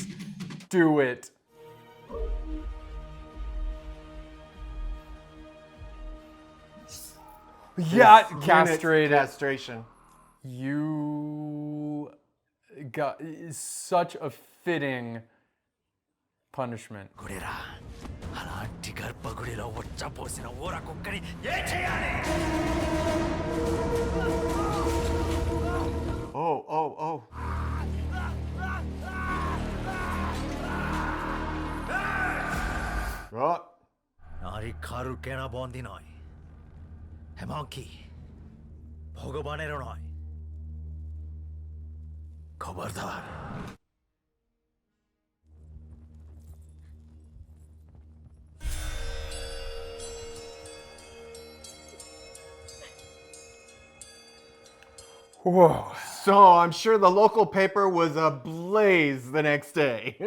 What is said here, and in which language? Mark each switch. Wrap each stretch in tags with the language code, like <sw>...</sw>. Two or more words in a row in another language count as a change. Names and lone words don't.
<en>Do it. Yeah, castrated. Castration. You got such a fitting punishment.</en> <te>గుడిరా అలాంటి గర్భగుడిలో వచ్చపోసిన ఊర కుక్కని ఏం చేయాలి?</te> <en>Oh. Oh.</en> <bn>নারী খারু কেনা বন্দি নয়, এমনকি ভগবানেরও নয়। খবরদার।</bn> <en>Whoa. So I'm sure the local paper was ablaze the next day.</en>